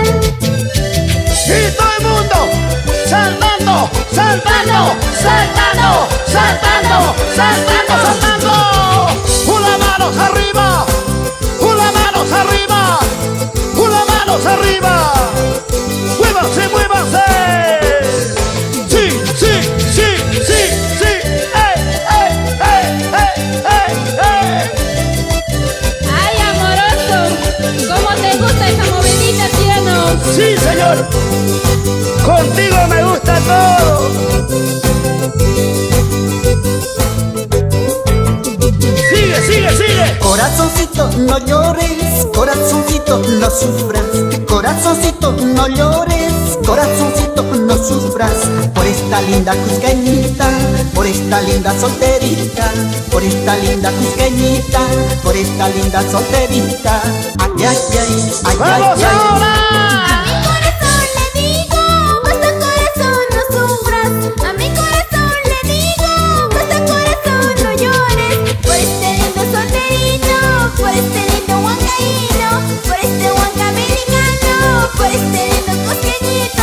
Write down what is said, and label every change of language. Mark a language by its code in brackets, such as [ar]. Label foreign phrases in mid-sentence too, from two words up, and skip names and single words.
[es] Y todo el mundo saltando, saltando, saltando, saltando, saltando, saltando. Una manos arriba, una manos arriba, una manos arriba. Muévanse, muévanse. Sí, sí, sí, sí, sí. ¡Ey, ey, ey, ey, ey, ey! Ay, amoroso, ¿cómo te gusta esa movidita, tierno? Sí, señor. Contigo me gusta todo. Sigue, sigue, sigue. Corazoncito, no llores, corazoncito, no sufras, corazoncito, no llores, corazoncito, no sufras, por esta linda cusqueñita, por esta linda solterita, por esta linda cusqueñita, por esta linda solterita. Ay, ay, ay, ay, ¡Vamos ay, ay. ahora! A mi corazón le digo, basta corazón no sufras. A mi corazón le digo, basta corazón no llores. Por este lindo solterito, por este lindo huancaíno, por este huancamericano, por este lindo cosqueñito.